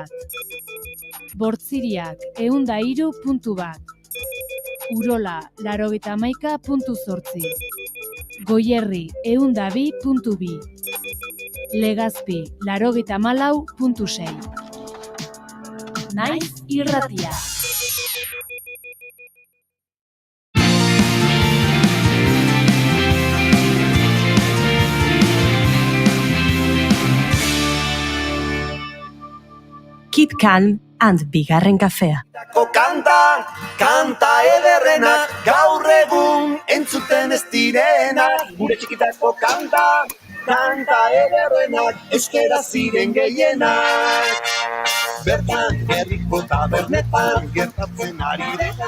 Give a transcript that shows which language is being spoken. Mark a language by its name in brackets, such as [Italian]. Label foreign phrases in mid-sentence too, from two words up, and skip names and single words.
[Basque] Bortziriak, 103.1. Urola, 91.8. Goierri, 102.2. Legazpi, 94.6. Naiz irratia. [English] Keep calm and [Basque] bigarren kafea. Kanta ederrenak, gaur egun entzuten ez direnak. Gure txikitako kanta ederrenak, euskera ziren gehienak. Bertan, herriko tabernetan, gertatzen ari dena.